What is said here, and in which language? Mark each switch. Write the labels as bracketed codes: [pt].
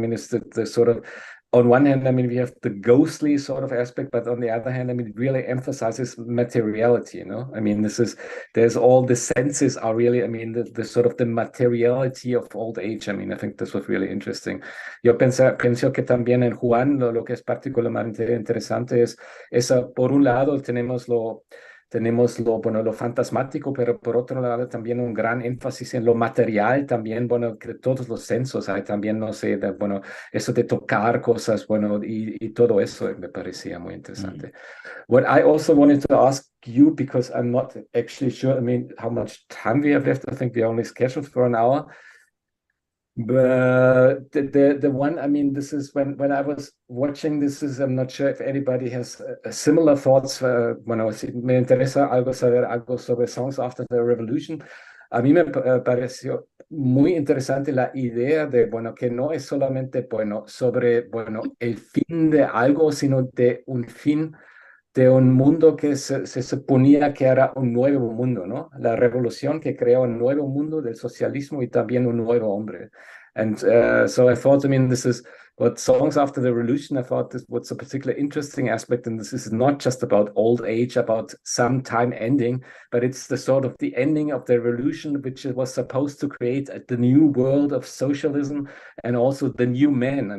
[en] I mean, it's the sort of, on one hand, I mean, we have the ghostly sort of aspect, but on the other hand, I mean, it really emphasizes materiality, you know? I mean, there's all the senses are really, I mean, the sort of the materiality of old age. I mean, I think this was really interesting. [es] Yo pienso que también en Juan lo que es particularmente interesante es, por un lado, tenemos bueno, lo fantasmático, pero por otro lado también un gran énfasis en lo material, también, bueno, que todos los sensos, hay también, no sé, bueno, eso de tocar cosas, bueno, y todo eso me parecía muy interesante. [en] What I also wanted to ask you, because I'm not actually sure, I mean, how much time we have left. I think we only scheduled for an hour. But the one, I mean, this is when I was watching this, I'm not sure if anybody has similar thoughts. [es] Bueno, si me interesa saber algo sobre Songs After the Revolution. A mí me pareció muy interesante la idea de, bueno, que no es solamente, bueno, sobre, bueno, el fin de algo, sino de un fin de un mundo que se suponía que era un nuevo mundo, ¿no? La revolución que creó un nuevo mundo del socialismo y también un nuevo hombre. [en] And so I thought, I mean, this is what Songs After the Revolution, I thought this was a particularly interesting aspect, and this is not just about old age, about some time ending, but it's the sort of the ending of the revolution, which was supposed to create the new world of socialism and also the new man.